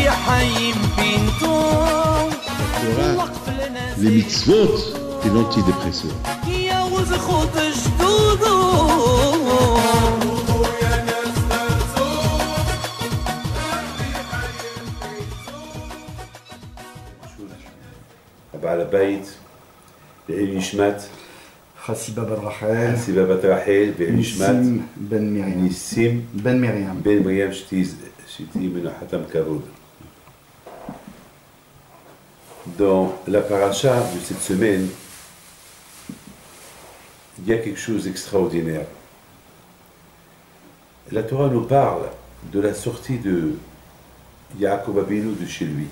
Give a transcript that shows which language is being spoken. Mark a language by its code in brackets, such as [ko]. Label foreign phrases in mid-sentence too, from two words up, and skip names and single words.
[fr] Les mitzvot et l'antidépresseur. [he] בעל הבית, לעילוי נשמת חסיבה בת רחל, חסיבה בת רחל, ועילוי נשמת ניסים בן מרים, ניסים בן מרים. בן מרים שתהי מנחתם כבוד. [fr] Dans la paracha de cette semaine, il y a quelque chose d'extraordinaire. La Torah nous parle de la sortie de Yaakov Avinu de chez lui.